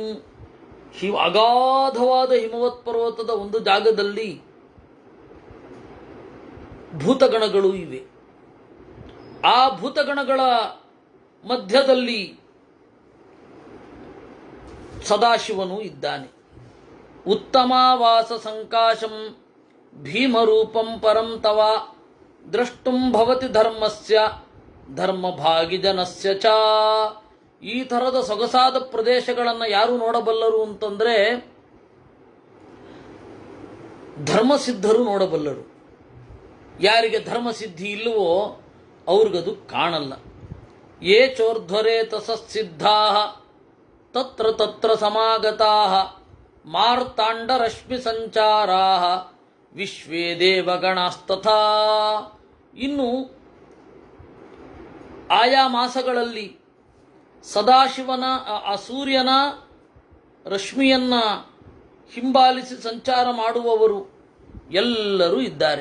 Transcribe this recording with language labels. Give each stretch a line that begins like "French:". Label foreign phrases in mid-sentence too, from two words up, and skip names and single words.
Sanskrit: ಅಗಾಧವಾದ ಹಿಮವತ್ ಪರ್ವತದ ಒಂದು ಜಾಗದಲ್ಲಿ ಭೂತಗಣಗಳು ಇವೆ.
Kannada: ಆ ಭೂತಗಣಗಳ ಮಧ್ಯದಲ್ಲಿ ಸದಾಶಿವನು ಇದ್ದಾನೆ.
Sanskrit: ಉತ್ತಮಾವಾಸ ಸಂಕಾಶಂ ಭೀಮರೂಪಂ ಪರಂ ತವ ದ್ರಷ್ಟುಂ ಭವತಿ ಧರ್ಮಸ್ಯ ಧರ್ಮಭಾಗಿಜನಸ್ಯ ಚ.
Kannada: ಈ ಥರದ ಸೊಗಸಾದ ಪ್ರದೇಶಗಳನ್ನು ಯಾರು ನೋಡಬಲ್ಲರು ಅಂತಂದ್ರೆ ಧರ್ಮಸಿದ್ಧರು ನೋಡಬಲ್ಲರು. ಯಾರಿಗೆ ಧರ್ಮಸಿದ್ಧಿ ಇಲ್ಲವೋ ಅವ್ರಿಗದು ಕಾಣಲ್ಲ.
Sanskrit: ಯೇ ಚೋರ್ಧ್ವರೇ ತಸಸಿದ್ಧಾ ತತ್ರ ತತ್ರ ಸಮಾಗತಾ ಮಾರ್ತಾಂಡರಶ್ಮಿ ಸಂಚಾರಾ ವಿಶ್ವೇ ದೇವಗಣಾಸ್ತಥಾ.
Kannada: ಇನ್ನು ಆಯಾ ಮಾಸಗಳಲ್ಲಿ ಸದಾಶಿವನ ಆ ಸೂರ್ಯನ ರಶ್ಮಿಯನ್ನ ಹಿಂಬಾಲಿಸಿ ಸಂಚಾರ ಮಾಡುವವರು ಎಲ್ಲರೂ ಇದ್ದಾರೆ.